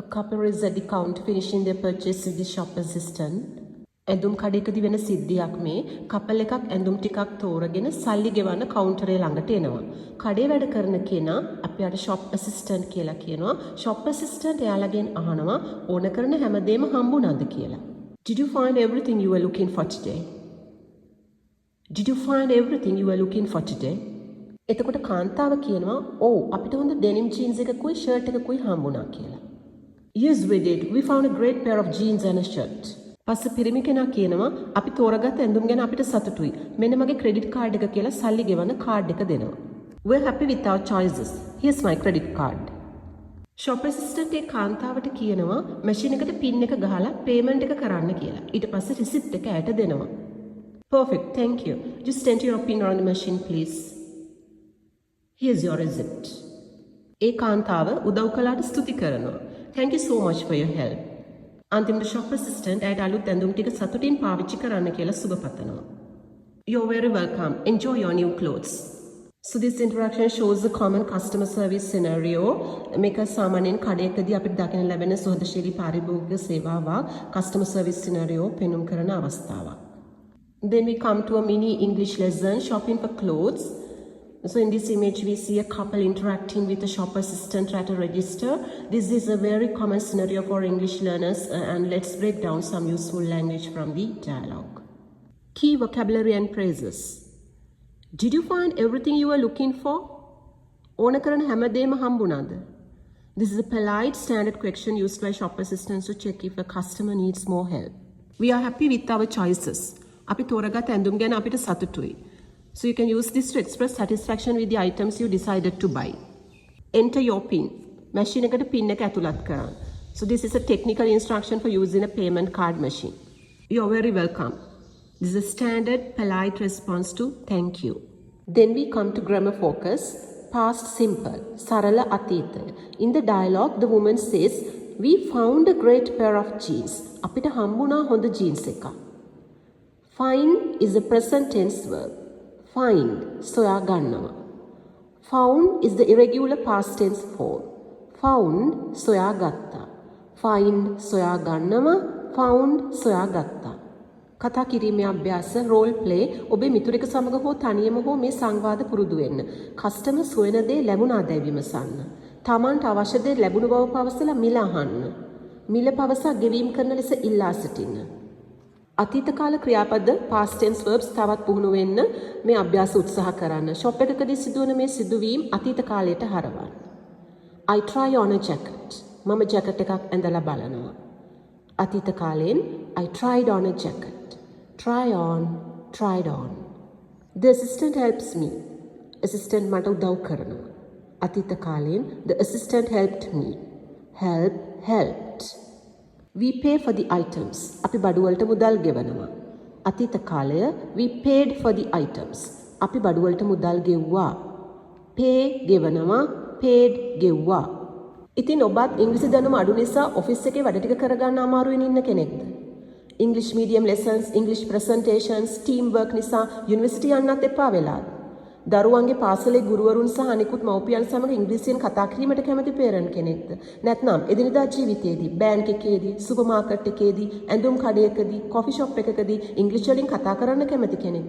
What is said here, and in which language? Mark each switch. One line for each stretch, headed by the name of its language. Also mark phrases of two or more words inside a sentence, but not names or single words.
English: couple is at the counter finishing their purchase with the shop assistant.
Sinhala: ඇඳුම් කඩේකදී වෙන සිද්ධියක් මේ කපල් එකක් ඇඳුම් ටිකක් තෝරගෙන සල්ලි ගෙවන්න කවුන්ටරේ ළඟට එනවා. කඩේ වැඩ කරන කෙනා අපි අර
English: shop assistant
Sinhala: කියලා කියනවා.
English: shop assistant
Sinhala: එයාලගෙන් අහනවා ඕන කරන හැමදේම හම්බුණාද කියලා.
English: Did you find everything you were looking for today? Did you find everything you were looking for today?
Sinhala: එතකොට කාන්තාව කියනවා ඔව් අපිට හොඳ
English: denim jeans
Sinhala: එකකුයි shirt එකකුයි හම්බුණා කියලා.
English: Yes we did. We found a great pair of jeans and a shirt.
Sinhala: පස්සේ පිරිමි කෙනා කියනවා අපි තෝරගත් ඇඳුම් ගැන අපිට සතුටුයි. මෙන්න මගේ
English: credit card
Sinhala: එක කියලා සල්ලි ගෙවන කාඩ් එක දෙනවා.
English: We're happy with our choices. Here's my credit card. shop assistant
Sinhala: එක කාන්තාවට කියනවා මැෂින් එකට පින් එක ගහලා payment එක කරන්න කියලා. ඊට පස්සේ receipt එක ඇයට දෙනවා.
English: Perfect, thank you. Just enter your pin on the machine please. Here's your receipt.
Sinhala: ඒ කාන්තාව උදව් කළාට ස්තුති කරනවා.
English: Thank you so much for your help.
Sinhala: අන්තිමට
English: shop assistant
Sinhala: ඇයට අලුත් ඇඳුම් ටික සතුටින් පාවිච්චි කරන්න කියලා සුබ පතනවා.
English: You're very welcome. Enjoy your new clothes. So this interaction shows the common customer service scenario.
Sinhala: මේක සාමාන්‍යයෙන් කඩේකදී අපිට දකින්න ලැබෙන සුහදශීලී පාරිභෝගික සේවාවක්
English: customer service scenario
Sinhala: පෙන්වුම් කරන අවස්ථාවක්.
English: Then we come to a mini English lesson, shopping for clothes. So in this image we see a couple interacting with a shop assistant at a register. This is a very common scenario for English learners and let's break down some useful language from the dialogue. Key vocabulary and phrases. Did you find everything you were looking for?
Sinhala: ඕන කරන හැමදේම හම්බුණාද?
English: This is a polite standard question used by shop assistants to check if a customer needs more help. We are happy with our choices.
Sinhala: අපි තෝරගත් ඇඳුම් ගැන අපිට සතුටුයි.
English: So you can use this to express satisfaction with the items you decided to buy. Enter your PIN.
Sinhala: Machine එකට PIN එක ඇතුළත් කරන්න.
English: So this is a technical instruction for using a payment card machine. You're very welcome. This is a standard polite response to thank you. Then we come to grammar focus. Past simple.
Sinhala: සරල අතීතය.
English: In the dialogue the woman says we found a great pair of jeans.
Sinhala: අපිට හම්බුණා හොඳ jeans එකක්.
English: Find is a present tense verb. Find,
Sinhala: සොයා ගන්නවා.
English: Found is the irregular past tense form. Found,
Sinhala: සොයා ගත්තා. Find, සොයා ගන්නවා. Found, සොයා ගත්තා. කතා කිරීමේ අභ්‍යාස
English: role play
Sinhala: ඔබේ මිතුරෙක් සමග හෝ තනියම හෝ මේ සංවාද පුරුදු වෙන්න. කස්ටමර්ස් හොයන දේ ලැබුණාදැයි විමසන්න. තමන්ට අවශ්‍ය දේ ලැබුණු බව පවසලා මිල අහන්න. මිල පවසා ගෙවීම කරන ලෙස ඉල්ලා සිටින්න. අතීත කාල ක්‍රියාපද
English: past tense verbs
Sinhala: තවත් පුහුණු වෙන්න මේ අභ්‍යාස උත්සාහ කරන්න. shop එකකදී සිදුවන මේ සිදුවීම් අතීත කාලයට හරවන්න.
English: I try on a jacket.
Sinhala: මම ජැකට් එකක් ඇඳලා බලනවා. අතීත කාලයෙන්
English: I tried on a jacket. Try on, tried on. The assistant helps me.
Sinhala: Assistant මට උදව් කරනවා. අතීත කාලයෙන්
English: the assistant helped me. Help, helped. We pay for the items.
Sinhala: අපි බඩු වලට මුදල් ගෙවනවා. අතීත කාලය
English: we paid for the items.
Sinhala: අපි බඩු වලට මුදල් ගෙව්වා. pay ගෙවනවා, paid ගෙව්වා. ඉතින් ඔබත් ඉංග්‍රීසි දැනුම අඩු නිසා ඔෆිස් එකේ වැඩ ටික කරගන්න අමාරුවෙන් ඉන්න කෙනෙක්ද?
English: English medium lessons, English presentations, team work
Sinhala: නිසා යුනිවර්සිටි යන්නත් එපා වෙලාද? දරුවන්ගේ පාසලේ ගුරුවරුන් සහ අනිකුත් මව්පියන් සමග ඉංග්‍රීසියෙන් කතා කිරීමට කැමති පේරන්ට් කෙනෙක්ද? නැත්නම් එදිනදා ජීවිතයේදී බෑන්ක් එකේදී,
English: super market
Sinhala: එකේදී, ඇඳුම් කඩයකදී,
English: coffee shop
Sinhala: එකකදී ඉංග්‍රීසි වලින් කතා කරන්න කැමති කෙනෙක්ද?